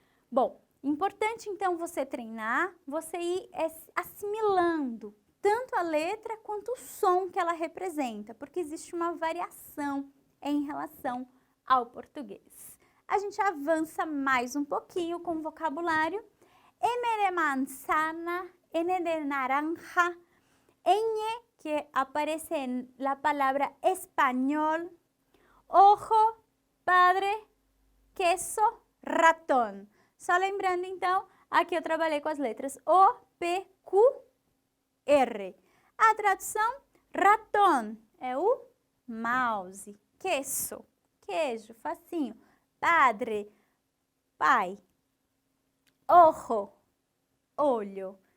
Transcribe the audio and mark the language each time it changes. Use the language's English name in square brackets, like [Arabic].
[Portuguese] Bom, importante então você treinar, você ir assimilando tanto a letra quanto o som que ela representa, porque existe uma variação em relação ao português. A gente avança mais um pouquinho com o vocabulário. [Spanish] M de manzana, N de naranja, N que aparece en la palabra español, ojo, padre, queso, ratón. [Portuguese] Só lembrando então, aqui eu trabalhei com as letras O, P, Q, R. A tradução, ratón, é o mouse, queso, queijo, facinho, padre, pai, ojo, olho.